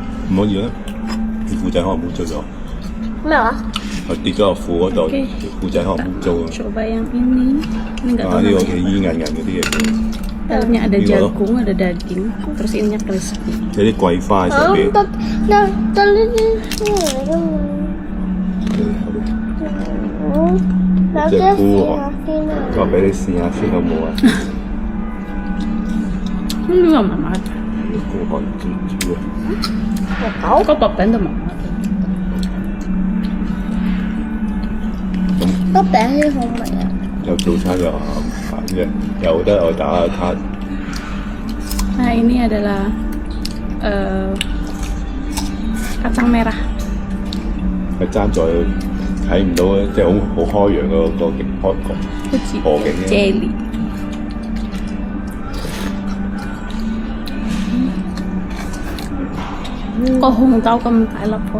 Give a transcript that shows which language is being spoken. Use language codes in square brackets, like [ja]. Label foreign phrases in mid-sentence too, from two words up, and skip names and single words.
[yue] 唔可以啊！條褲仔可能污糟咗，咩話？佢跌咗落褲嗰度， [id] Oke. [yue] 條褲仔可能污糟啊！ [id] Coba yang ini. Ini nggak [yue] 啊！ [id] tahu [yue] 呢個 [id] namanya. [yue] 幾煙韌韌嗰啲嘢， [id] Dalamnya ada Ini loh. jagung, ada daging, terus ininya crispy. [yue] 有啲桂花喺上邊。得呢啲咩嚟㗎嘛？有啲試下先啊！我俾你試下先好冇啊？ [id] Ini juga mama. [yue] 孤寒豬豬啊！ [id] Kok papan tuh mama? [yue] 都餅啲好味啊！有早餐有下午茶嘅，有得我打下卡。 [id] Nah ini adalah kacang merah. [yue] 係爭在睇唔到，即係好開揚個景開河景嘅。 [id] Jelly. Kok [yue] hongkao咁大粒喎？